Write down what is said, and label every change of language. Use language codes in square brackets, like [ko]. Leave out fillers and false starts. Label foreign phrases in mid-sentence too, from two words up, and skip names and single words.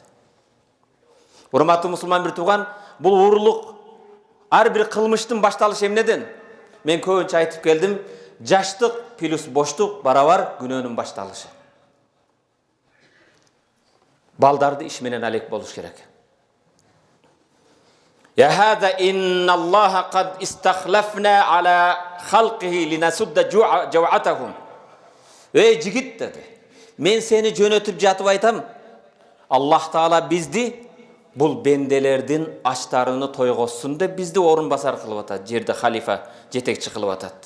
[ky] Урматтуу мусулман бир тууган, бул уурлук ар бир кылмыштын башталышы эмнеден? Мен көбүнчө айтып келдим, жаштык плюс боштук барабар күнөөнүн башталышы. Балдарды иш менен алек болуш керек. [ar] يا هذا إن الله قد استخلفنا على خلقه لنسد جوعتهم. [ky] Эй жигит деди, мен сени жөнөтүп жатып айтам, Аллах таала бизди бул бенделердин ачтарыны тойгосун деп бизди орун басар кылып атат, жерде халифа, жетекчи кылып атат.